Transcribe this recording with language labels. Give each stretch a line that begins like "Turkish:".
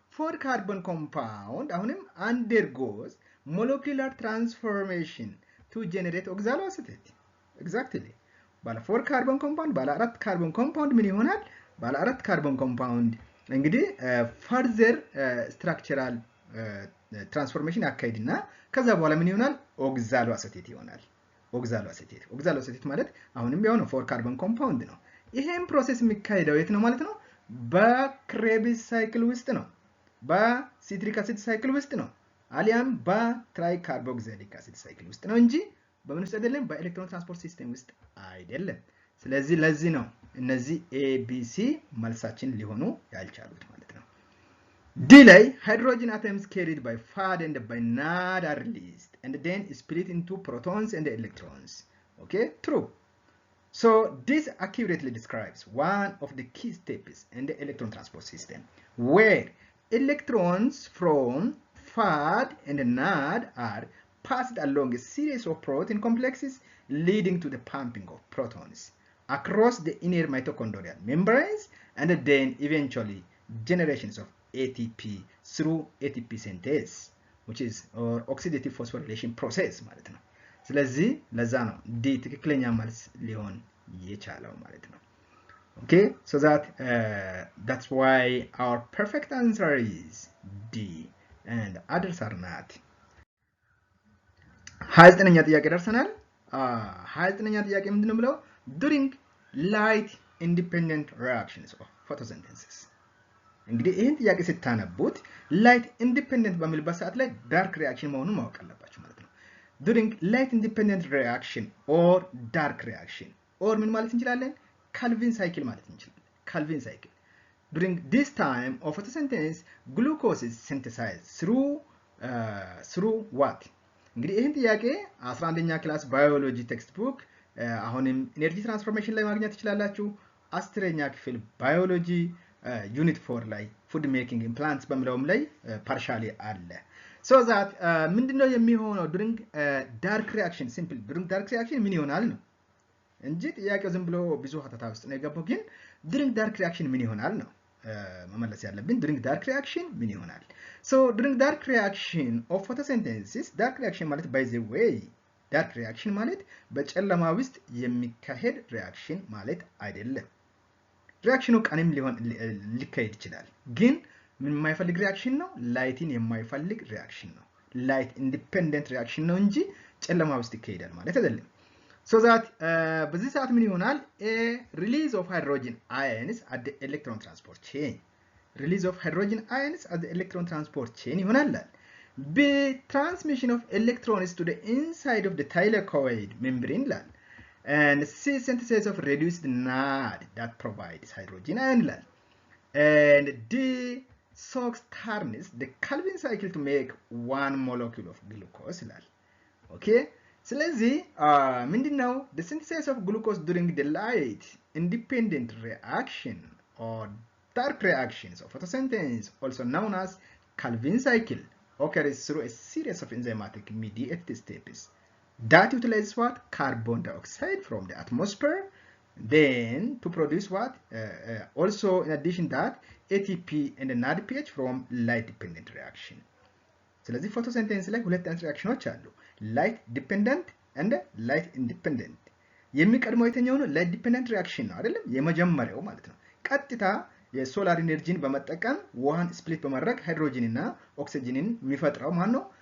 Amharic: 4 ካርቦን ኮምፓውንድ አሁንም
English: undergoes molecular transformation to generate oxaloacetate. Exactly.
Amharic: ባለ 4 ካርቦን ኮምፓውንድ ባለ 4 ካርቦን ኮምፓውንድ ምን ይሆናል? ባለ 4 ካርቦን ኮምፓውንድ እንግዲህ ፈርዘር ስትራክቸራል ትራንስፎርሜሽን ያካሂድና ከዛ በኋላ ምን ይሆናል? ኦክዛሎ አሴቴት ይሆናል። ኦክዛሎ አሴቴት ማለት አሁንም ያው ነው 4 ካርቦን ኮምፓውንድ ነው። ይሄን ፕሮሰስ የሚካሄደው የት ነው ማለት ነው? በክሬብስ ሳይክል ውስጥ ነው። በሲትሪክ አሲድ ሳይክል ውስጥ ነው። አሊያም በትራይካርቦክሲሊክ አሲድ ሳይክል ውስጥ ነው እንጂ በምን ውስጥ አይደለም? በኤሌክትሮን ትራንስፖርት ሲስተም ውስጥ አይደለም። ስለዚህ ለዚህ ነው እነዚህ ABC መልሳችን ሊሆኑ ያልቻሉት ማለት ነው። ዲ ላይ
English: hydrogen atoms carried by FAD and by NAD are released and then split into protons and electrons. Okay, true. So this accurately describes one of the key steps in the electron transport system, where electrons from FAD and NAD are passed along a series of protein complexes, leading to the pumping of protons across the inner mitochondrial membranes, and then eventually generations of ATP through ATP synthase, which is oxidative phosphorylation process
Amharic: ማለት ነው። ስለዚህ ለዛ ነው ዲ ትክክለኛ መልስ ሊሆን የቻለው ማለት ነው።
English: Okay, so that's why our perfect answer is D, and others are not.
Amharic: 29ኛ ጥያቄ ደርሰናል። 29ኛ ጥያቄ ምንድነው ብለው
English: during light independent reactions of photosynthesis።
Amharic: እንግዲህ ይህን ጥያቄ ስታነቡት ላይት ኢንዲፔንደንት በሚልበት ሰዓት ላይ ዳርክ ሪአክሽን መሆኑን ማወቅ አለባችሁ ማለት ነው።
English: during light independent reaction or
Amharic: dark reaction or ምን ማለት እንችላለን? ካልቪን ሳይክል ማለት እንችላለን።
English: ካልቪን ሳይክል during this time of photosynthesis glucose is synthesized through what?
Amharic: እንግዲህ ይህን ጥያቄ 11ኛ ክላስ ባዮሎጂ ቴክስት ቡክ አሁንም ኢነርጂ ትራንስፎርሜሽን ላይ ማግኘት ትችላላችሁ። 10ኛ ክፍል ባዮሎጂ ዩኒት 4 ላይ ፉድ ሜኪንግ ኢን ፕላንትስ በሚለውም ላይ ፓርሻሊ አለ። so that ምንድነው የሚሆነው during dark reaction simple during dark reaction ምን ይሆናል ነው እንጂ ጥያቄው ዝም ብሎ ብዙ ሀተታ ውስጥ ነው የገባው። ግን during dark reaction ምን ይሆናል ነው መመለስ ያለብን። during dark reaction ምን ይሆናል?
English: so during dark reaction
Amharic: of photosynthesis dark reaction ማለት
English: by the way
Amharic: dark reaction ማለት በጨለማ ውስጥ የሚካሄድ ሪአክሽን ማለት አይደለም። ሪአክሽኑ ቀንም ሊካሄድ ይችላል፣ ግን ምን የማይፈልግ ሪአክሽን ነው? ላይትን የማይፈልግ ሪአክሽን ነው። ላይት ኢንዲፔንደንት ሪአክሽን ነው እንጂ ጨለማ ውስጥ ይካሄዳል ማለት አይደለም። so that በዚህ ሰዓት ምን ይሆናል?
English: a release of hydrogen ions at the electron transport chain release of hydrogen ions at the electron transport chain ይሆናል። b transmission of electrons to the inside of the thylakoid membrane ላል and c synthesis of reduced NAD that provides hydrogen ion ላል and d SOX turns the Calvin cycle to make one molecule of glucose
Amharic: ላል okay ስለዚህ ምንድነው
English: the synthesis of glucose during the light independent reaction or dark reactions of photosynthesis also known as Calvin cycle occurs through a series of enzymatic mediated steps that utilize what? Carbon dioxide from the atmosphere, then to produce what? Also in addition that ATP and NADPH from light dependent reaction.
Amharic: ስለዚህ ፎቶሲንቴሲስ ላይ ሁለት አይነት ሪአክሽኖች አሉ፣ ላይት ዲፔንደንት and ላይት ኢንዲፔንደንት። የሚቀድመው የተኛው ነው ላይት ዲፔንደንት ሪአክሽን ነው አይደለም? የመጀመሪያው ማለት ነው። ቀጥታ የሶላር ኢነርጂን በመጠቀም ውሃን ስፕሊት በማድረግ ሃይድሮጂን እና ኦክሲጅንን የሚፈጥረው ማን ነው?